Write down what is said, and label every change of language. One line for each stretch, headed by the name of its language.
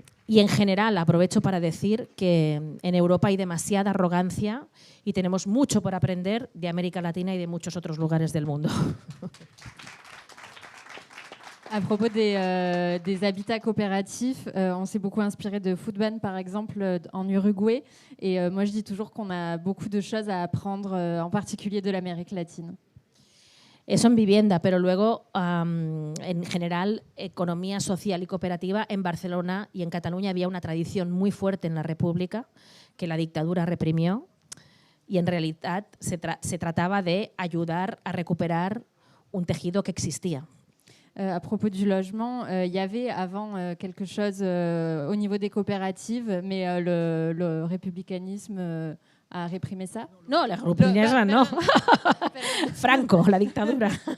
Spanish: Y en general, aprovecho para decir que en Europa hay demasiada arrogancia y tenemos mucho por aprender de América Latina y de muchos otros lugares del mundo.
French: À propos des habitats coopératifs, on s'est beaucoup inspiré de FUCBAM, par exemple, en Uruguay. Et moi, je dis toujours qu'on a beaucoup de choses à apprendre, en particulier de l'Amérique latine.
Spanish: Eso en vivienda, pero luego, en general, economía social y cooperativa, en Barcelona y en Cataluña había una tradición muy fuerte en la República que la dictadura reprimió y en realidad se trataba de ayudar a recuperar un tejido que existía.
French: À propos du logement, il y avait avant quelque chose au niveau des coopératives, mais le républicanisme a réprimé ça.
Spanish: No, la republicanisme, no. Franco, la dictadura.